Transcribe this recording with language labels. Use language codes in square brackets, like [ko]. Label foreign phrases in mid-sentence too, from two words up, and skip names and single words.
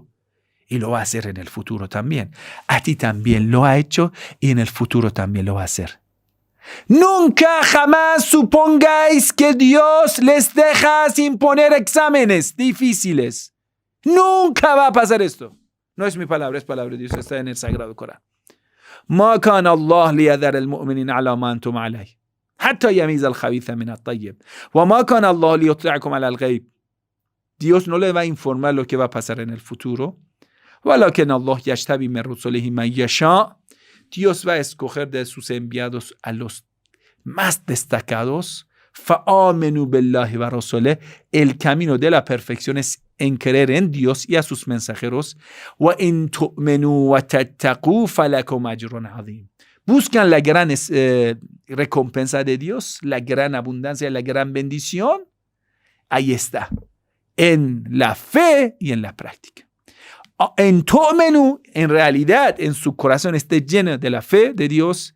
[es] Y lo va a hacer en el futuro también. A ti también lo ha hecho y en el futuro también lo va a hacer. Nunca jamás supongáis que Dios les deja sin poner exámenes difíciles. Nunca va a pasar esto. No es mi palabra, es palabra de Dios, está en el Sagrado Corán. [ar] ما كان الله ليذر المؤمنين على ما أنتم عليه حتى يميز الخبيث من الطيب. وما كان الله ليطلعكم على الغيب. [es] Dios no le va a informar lo que va a pasar en el futuro. [ar] ولكن الله يجتبي من رسله من يشاء. [es] Dios va a escoger de sus enviados a los más destacados. [ar] فآمنوا بالله ورسوله. [es] El camino de la perfección es en creer en Dios y a sus mensajeros. [ar] وإن تؤمنوا وتتقوا فلكم أجر عظيم. [es] Buscan la gran recompensa de Dios, la gran abundancia, la gran bendición. Ahí está. En la fe y en la práctica. En tu'minu, en realidad, en su corazón esté lleno de la fe de Dios.